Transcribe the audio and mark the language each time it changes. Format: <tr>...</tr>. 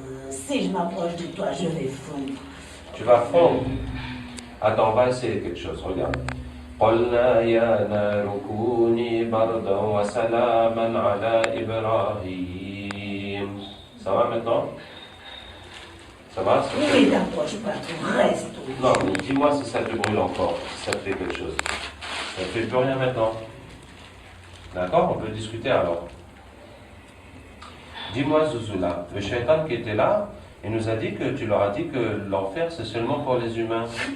<fr>si je m'approche de toi, je vais fondre. Tu vas fondre. Attends, on va essayer quelque chose, regarde.</fr> <ar>قلنا يا نار كوني بردا وسلاما على إبراهيم.</ar> <fr>Ça va maintenant? Ça va? Oui, t'approche pas, tu restes. Non, mais dis-moi si ça te brûle encore, si ça te fait quelque chose. Ça ne fait plus rien maintenant. D'accord? On peut discuter alors. Dis-moi, Zouzoula, le shaitan qui était là, il nous a dit que tu leur as dit que l'enfer c'est seulement pour les humains.</fr>